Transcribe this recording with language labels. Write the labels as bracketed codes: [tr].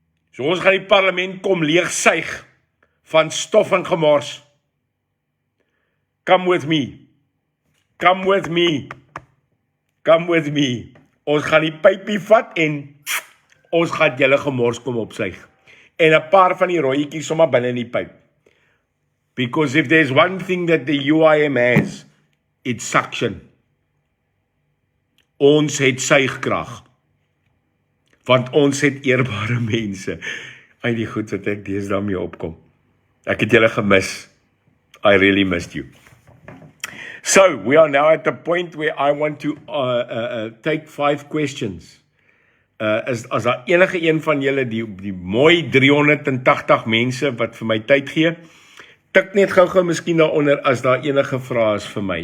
[af] So ons gaan die parlement kom leegsuig van stof en gemors. [en] Come with me. Come with me. [af] Come with me. Ons gaan die pypie vat en ons gaan julle gemors kom opsuig. En 'n paar van die rooietjies sommer binne in die pyp. [en] Because if there's one thing that the UIM has, it's suction. [af] Ons het suigkrag. Want ons het eerbare mense. Ai die goed wat ek deesdae mee opkom. Ek het julle gemis. [en] I really missed you. So, we are now at the point where I want to take 5 questions. [af] As daar enige een van julle die mooi 380 mense wat vir my tyd gee, tik net gou miskien daaronder as daar enige vrae is vir my.